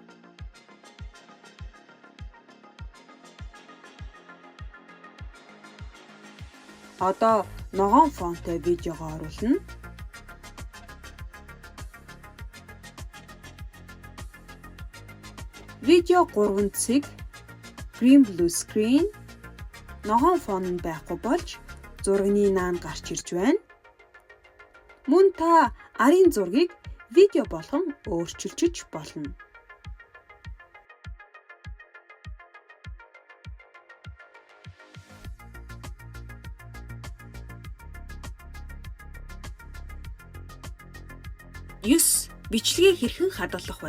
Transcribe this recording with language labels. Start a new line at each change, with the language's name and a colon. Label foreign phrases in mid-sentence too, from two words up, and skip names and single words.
Mongolian: Одоо ногоон фонтой видеого оруулна. Видео 3 цэг
English: green blue screen
Mongolian: ногоон фон нь байхгүй болж зургийн наан гарч ирж байна. Мөн та арын зургийг видео болгон өөрчилж болно. Бичлэгийг хэрхэн хадгалах вэ?